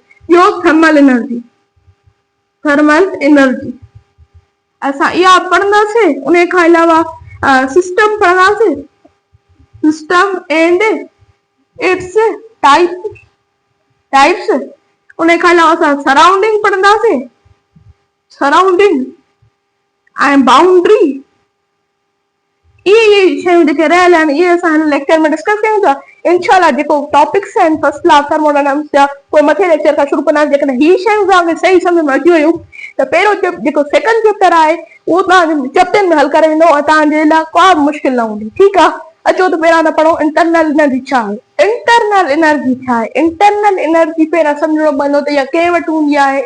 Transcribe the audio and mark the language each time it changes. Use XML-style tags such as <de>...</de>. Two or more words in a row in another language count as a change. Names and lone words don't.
<sd>ॿियो</sd> <en>thermal energy, thermal energy</en> <sd>असां इहा पढ़ंदासीं। उन खां अलावा सिस्टम पढ़ंदासीं,</sd> <en>system and its types.</en> <sd>उन खां अलावा असां सराउंडिंग पढ़ंदासीं, सराउंडिंग ऐं बाउंड्री। इहे शयूं जेके रहियल आहिनि इहे असां हिन लेक्चर में डिस्कस कयूं था। इंशाल्लाह जेको टॉपिक्स आहिनि</sd> <en>first law of thermodynamics</en> <sd>जा उहे मथे लेक्चर खां शुरू कंदासीं। जेकॾहिं हीअ शयूं तव्हांखे सही सम्झ में अची वियूं त पहिरियों जेको</sd> <en>second chapter</en> <sd>आहे उहो तव्हां चैप्टर में हल करे वेंदो ऐं तव्हांजे लाइ का बि मुश्किल न हूंदी। ठीकु आहे, अचो त पहिरियां त पढ़ो</sd> <en>internal energy</en> <sd>छा आहे।</sd> <en>internal energy</en> <sd>छा आहे?</sd> <en>internal energy</en> <sd>पहिरियां सम्झणो पवंदो त इहा कंहिं वटि हूंदी आहे।</sd>